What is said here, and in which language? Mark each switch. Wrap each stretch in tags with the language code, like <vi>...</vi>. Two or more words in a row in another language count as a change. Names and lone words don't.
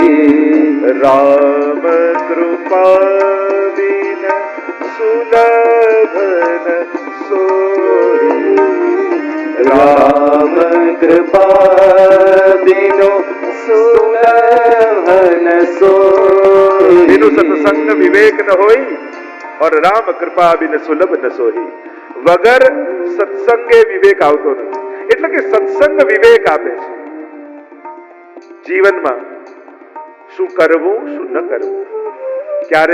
<awa>राम कृपा बिन सुलभन सोई, राम कृपा बिनो सुलभन सोई, बिनु सत्संग विवेक न होई और राम कृपा बिन सुलभ न सोई.</awa> <gu>વગર સત્સંગે વિવેક આવતો નથી. એટલે કે સત્સંગ વિવેક આપે છે. જીવનમાં શું કરવું શું ન કરવું, ક્યારે</gu>